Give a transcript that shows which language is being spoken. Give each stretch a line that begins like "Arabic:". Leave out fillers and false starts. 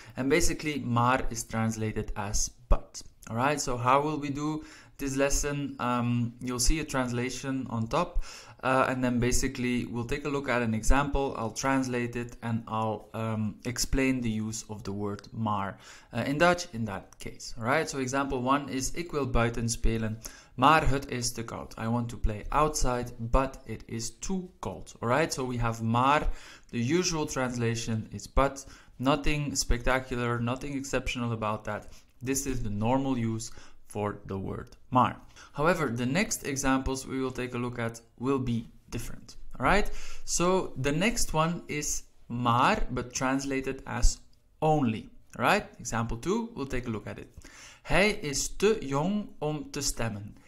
English: And basically, maar is translated as but. Alright, so how will we do this lesson? You'll see a translation on top. And then basically we'll take a look at an example, I'll translate it and I'll explain the use of the word maar in Dutch in that case. Alright, so example 1 is
Dutch: ik wil buiten spelen, maar het is te koud.
English: I want to play outside, but it is too cold. Alright, so we have maar, the usual translation is but, nothing spectacular, nothing exceptional about that. This is the normal use for the word maar. However, the next examples we will take a look at will be different. Alright, so the next one is maar, but translated as only. Alright, example 2, we'll take a look at it.
Dutch: Hij is te jong om te stemmen.